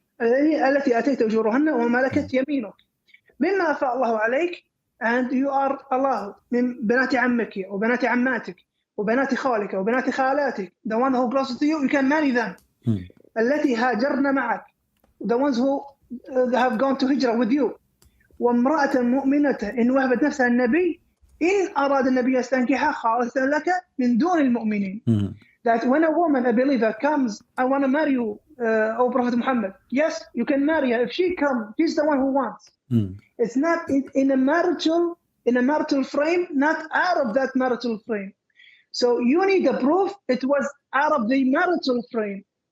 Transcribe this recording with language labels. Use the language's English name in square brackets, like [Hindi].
[Arabic] التي أتيت أجورهن وملكت يمينك مما أفاء الله عليك, [English] and you are allowed [Arabic] من بنات عمك وبنات عماتك وبنات خالك وبنات خالاتك, [English] the one who close to you, you can marry them. [Arabic] التي هاجرن معك, [English] the ones who have gone to hijrah with you. [Arabic] وامرأة مؤمنة إن وهبت نفسها النبي إن أراد النبي يستنكحها خالصة لك من دون المؤمنين. [English] That when a woman, a believer, comes, I want to marry you, O Prophet Muhammad. Yes, you can marry her. If she comes, she's the one who wants. It's not in a marital frame, not out of that marital frame. So you need a proof it was out of the marital frame.